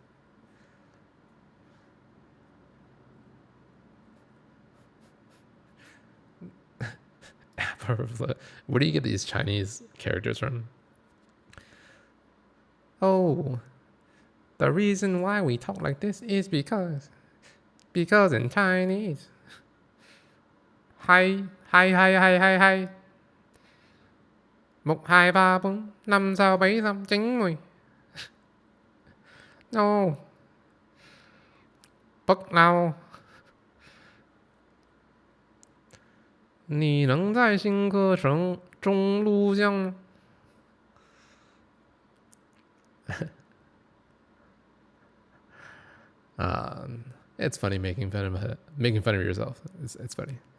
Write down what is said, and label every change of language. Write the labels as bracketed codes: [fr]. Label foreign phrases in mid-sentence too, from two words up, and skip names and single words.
[en] Where do you get these Chinese characters from? Oh, the reason why we talk like this is because in Chinese, hai hai hai hai hai hai, 1 2 3 4 5 6 7 8 9 10. No, [zh] 不闹。你能在新课程中录像吗？ [en] It's funny making fun of yourself. It's funny.